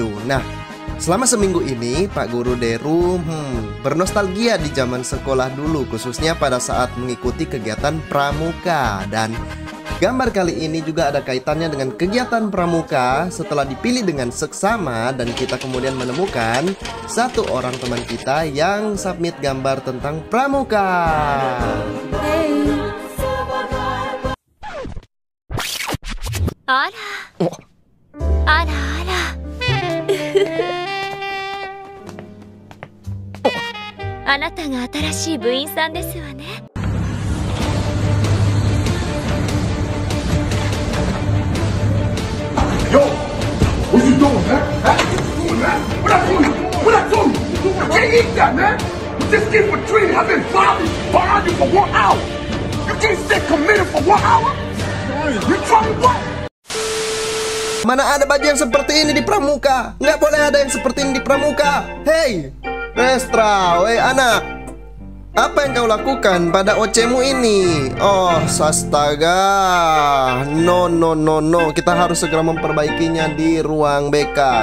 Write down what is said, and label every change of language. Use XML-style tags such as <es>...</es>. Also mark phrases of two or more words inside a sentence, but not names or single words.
<id>Nah, selama seminggu ini Pak Guru Deru bernostalgia di zaman sekolah dulu, khususnya pada saat mengikuti kegiatan pramuka. Dan gambar kali ini juga ada kaitannya dengan kegiatan pramuka setelah dipilih dengan seksama, dan kita kemudian menemukan satu orang teman kita yang submit gambar tentang pramuka.</id> <ja>Hey. あら、あらあら。あなたが新しい部員さんですわね。</ja> <en>Yo, what you doing, man? Huh? What you doing, man? What I told you? What I told you? You can't eat that, man. You just get for treated. I've been bothering you for 1 hour. You can't stay committed for 1 hour? You trying what?</en> <id>Mana ada baju yang seperti ini di pramuka? Nggak boleh ada yang seperti ini di pramuka. Hey, Restra, weh anak, apa yang kau lakukan pada OC-mu ini? Oh, astaga. No. Kita harus segera memperbaikinya di ruang BK.</id>